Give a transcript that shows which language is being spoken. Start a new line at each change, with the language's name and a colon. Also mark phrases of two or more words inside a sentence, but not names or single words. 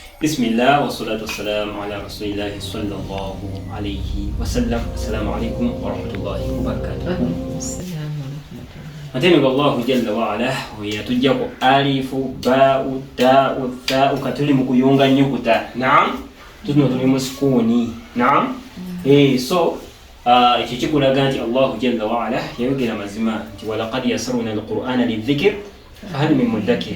Arabic: بسم الله والصلاة والسلام على رسول الله صلى الله عليه وسلم. السلام عليكم ورحمة الله وبركاته.
Ganda: Matendo
Arabic: الله جل وعلا
Ganda: yatujjako
Arabic: ألف باء تاء ثاء
Ganda: katuli mu kuyunga nyukuta. Naam. Tuno tuli mu sukuni. Naam. So iki kikulaga nti
Arabic: الله جل وعلا
Ganda: yayogera mazima nti
Arabic: ولقد يسرنا القرآن للذكر فهل من مدكر.